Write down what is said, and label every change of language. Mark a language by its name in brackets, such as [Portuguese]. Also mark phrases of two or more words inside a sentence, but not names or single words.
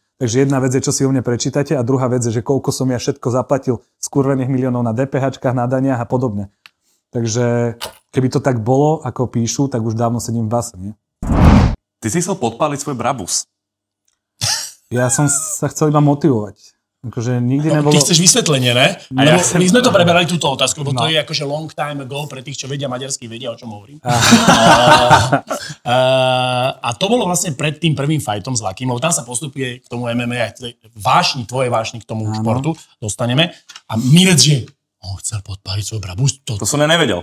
[Slovak] Takže jedna vec je, čo si o mne prečítate a druhá vec je, že koľko som ja všetko zaplatil skurvených miliónov na DPHčkách, na daniach a podobne. Takže keby to tak bolo, ako píšu, tak už dávno sedím v base, nie? Ty si chcel podpáliť svoj Brabus. Ja som sa chcel iba motivovať. Akože nikdy nebolo... Ty chceš vysvetlenie, ne? My sme to preberali túto otázku, lebo to je akože [English] long time ago [Slovak] pre tých, čo vedia maďarsky, vedia, o čom hovorím. A to bolo vlastne pred tým prvým fightom s Lakým, lebo tam sa postupuje k tomu MMA, aj tvoje vášni k tomu športu, dostaneme. A Mirec, že on chcel podpáliť svoj Brabus. To som ja nevedel.